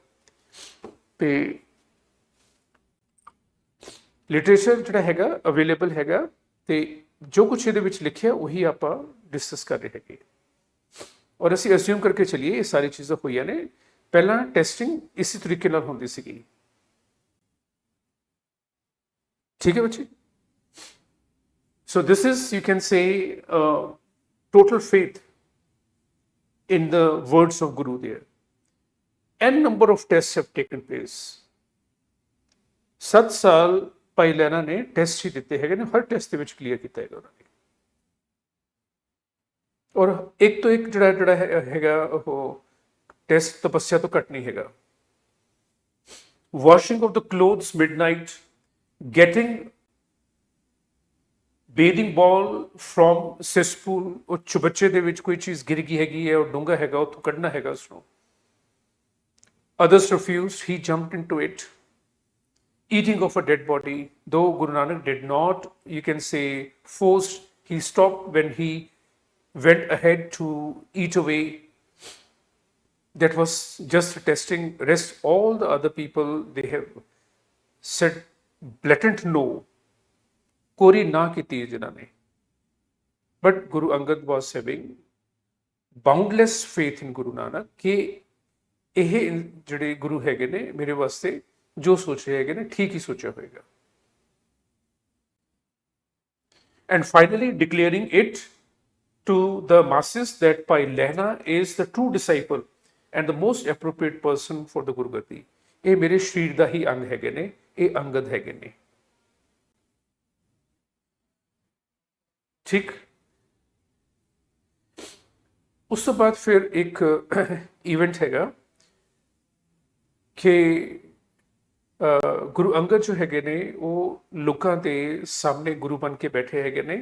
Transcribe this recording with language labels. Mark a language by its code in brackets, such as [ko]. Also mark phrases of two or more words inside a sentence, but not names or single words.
[pa] ਤੇ ਲਿਟਰੇਚਰ ਜਿਹੜਾ ਹੈਗਾ ਅਵੇਲੇਬਲ ਹੈਗਾ ਤੇ ਜੋ ਕੁਛ ਇਹਦੇ ਵਿੱਚ ਲਿਖਿਆ ਉਹੀ ਆਪਾਂ ਡਿਸਕਸ ਕਰ ਰਹੇ ਹੈਗੇ ਔਰ ਅਸੀਂ ਅਸਿਊਮ ਕਰਕੇ ਚੱਲੀਏ ਇਹ ਸਾਰੀ ਚੀਜ਼ਾਂ ਹੋਈਆਂ ਨੇ। ਪਹਿਲਾਂ ਟੈਸਟਿੰਗ ਇਸੇ ਤਰੀਕੇ ਨਾਲ ਹੁੰਦੀ ਸੀਗੀ। ਠੀਕ ਹੈ ਬੱਚੇ। [en] So this is, you can say, total faith in the words of Guru there. N number of tests have taken place. [pa] 7 ਸਾਲ ਭਾਈ ਲਹਿਣਾ ਨੇ ਟੈਸਟ ਹੀ ਦਿੱਤੇ ਹੈਗੇ ਨੇ, ਹਰ ਟੈਸਟ ਦੇ ਵਿੱਚ ਕਲੀਅਰ ਕੀਤਾ ਹੈਗਾ ਉਹਨਾਂ ਨੇ ਔਰ ਇੱਕ ਤੋਂ ਇੱਕ ਜਿਹੜਾ ਹੈਗਾ ਉਹ ਟੈਸਟ ਤਪੱਸਿਆ ਤੋਂ ਘੱਟ ਨਹੀਂ ਹੈਗਾ। [en] washing of the clothes midnight, getting bathing ball from cesspool, [pa] ਉਹ ਚੁਬੱਚੇ ਦੇ ਵਿੱਚ ਕੋਈ ਚੀਜ਼ ਗਿਰ ਗਈ ਹੈਗੀ ਹੈ ਉਹ ਡੂੰਘਾ ਹੈਗਾ ਉੱਥੋਂ ਕੱਢਣਾ ਹੈਗਾ ਉਸਨੂੰ। [en] Others refused, he jumped into it. Eating of a dead body, though Guru Nanak did not, you can say, force, he stopped when he went ahead to eat away. That was just testing. Rest, all the other people, they have said blatant no. [pa] ਕੋਰੀ ਨਾ ਕੀਤੀ ਜਿਨ੍ਹਾਂ ਨੇ। [en] But Guru Angad was having boundless faith in Guru Nanak [pa] ਕਿ ਇਹ ਜਿਹੜੇ ਗੁਰੂ ਹੈਗੇ ਨੇ ਮੇਰੇ ਵਾਸਤੇ ਜੋ ਸੋਚ ਰਹੇ ਹੈਗੇ ਨੇ ਠੀਕ ਹੀ ਸੋਚਿਆ ਹੋਏਗਾ। [en] And finally declaring it to the masses that Bhai Lehna is the true disciple and the most appropriate person for the Guru Gadi. [pa] ਇਹ ਮੇਰੇ ਸ਼ਰੀਰ ਦਾ ਹੀ ਅੰਗ ਹੈਗੇ ਨੇ, ਇਹ ਅੰਗਦ ਹੈਗੇ ਨੇ। ਠੀਕ। ਉਸ ਤੋਂ ਬਾਅਦ ਫਿਰ ਇੱਕ ਇਵੈਂਟ ਹੈਗਾ ਕਿ ਗੁਰੂ ਅੰਗਦ ਜੋ ਹੈਗੇ ਨੇ ਉਹ ਲੋਕਾਂ ਦੇ ਸਾਹਮਣੇ ਗੁਰੂ ਬਣ ਕੇ ਬੈਠੇ ਹੈਗੇ ਨੇ।